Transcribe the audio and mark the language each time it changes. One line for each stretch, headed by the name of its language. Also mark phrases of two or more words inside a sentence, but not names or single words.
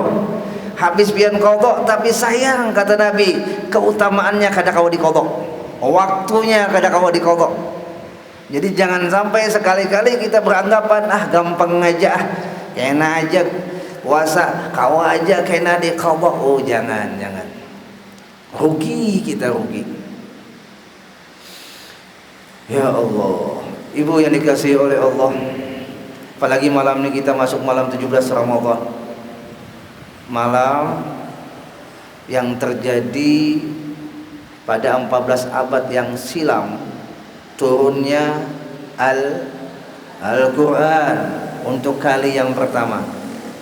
Banjar: Habis pian qadha, tapi sayang kata Nabi, keutamaannya kada kawa diqadha, waktunya kada kawa diqadha.
Indonesian: Jadi jangan sampai sekali-kali kita beranggapan gampang aja, kena aja puasa, kau aja kena diqadha. Oh jangan, rugi kita, rugi.
Arabic: Ya Allah,
Indonesian: ibu yang dikasihi oleh Allah, apalagi malam ini kita masuk malam 17 Ramadan, malam yang terjadi pada 14 abad yang silam turunnya Al-Quran untuk kali yang pertama.